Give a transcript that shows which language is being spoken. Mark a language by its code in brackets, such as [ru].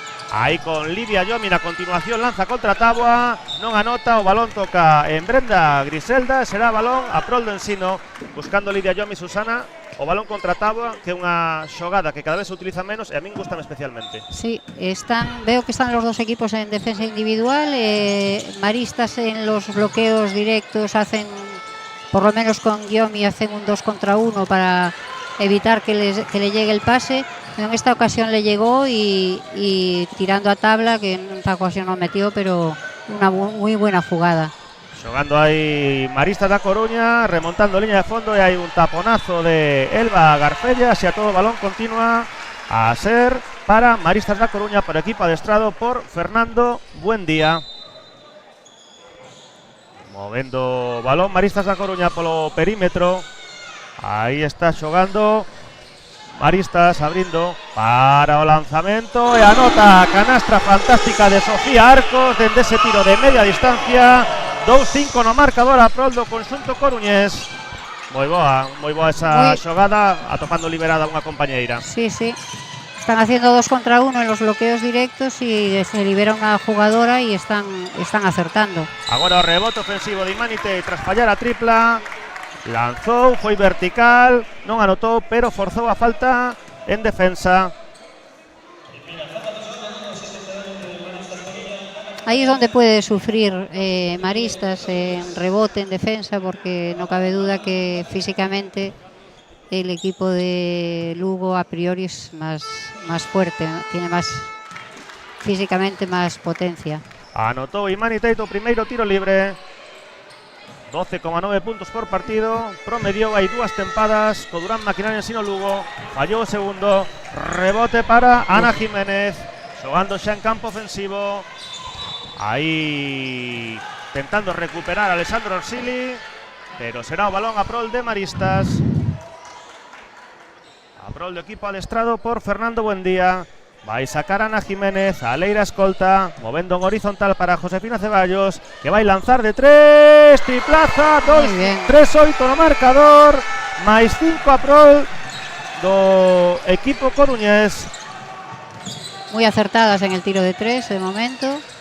[gl] Aí con Lidia Yomi na continuación, lanza contra táboa, non anota, o balón toca en Brenda Griselda, será balón a prol do Ensino, buscando Lidia Yomi, Susana, o balón contra táboa, que é unha xogada que cada vez se utiliza menos e a min gustame especialmente. [es] Sí, veo que están los dos equipos en defensa individual, Maristas en los bloqueos directos hacen por lo menos con Yomi hacen un 2 contra 1 para evitar que le llegue el pase. En esta ocasión le llegó y tirando a tabla, que en esta ocasión no metió, pero una muy buena jugada. Jugando ahí Maristas da Coruña, remontando línea de fondo, y hay un taponazo de Elba Garfella. [gl] Hacia todo balón continúa a ser para Maristas da Coruña, por equipo adestrado por Fernando Buendía. Movendo balón Maristas da Coruña polo perímetro. Aí está xogando Maristas, abrindo para o lanzamento e anota. Canastra fantástica de Sofía Arcos dende ese tiro de media distancia. 2-5 no marcador a prol do conxunto coruñés. Moi boa esa xogada, atopando liberada unha compañeira. [es] Sí, sí. Están haciendo 2 contra 1 en los bloqueos directos y se libera una jugadora y están acertando. [gl] Agora o rebote ofensivo de Imanite tras fallar a tripla. Lanzou, foi vertical, non anotou, pero forzou a falta en defensa. [es] Ahí es donde puede sufrir Maristas en rebote, en defensa, porque no cabe duda que físicamente el equipo de Lugo a priori es más fuerte, ¿no? Tiene más físicamente más potencia. [gl] Anotou Imanite o primeiro tiro libre. 12,9 puntos por partido. Promediou hai 2 tempadas co Durán Maquinaria Ensino Lugo. Fallou o segundo. Rebote para Ana Jiménez, xogando xa en campo ofensivo. Aí tentando recuperar a Alessandro Orsili, pero será o balón a prol de Maristas. A prol do equipo adestrado por Fernando Buendía. Vai sacar Ana Jiménez, a Leira escolta, movendo en horizontal para Josefina Ceballos, que vai lanzar de 3, triplaza, 3-8 no marcador, máis 5 a prol do equipo coruñés. [es] Muy acertadas en el tiro de 3 de momento.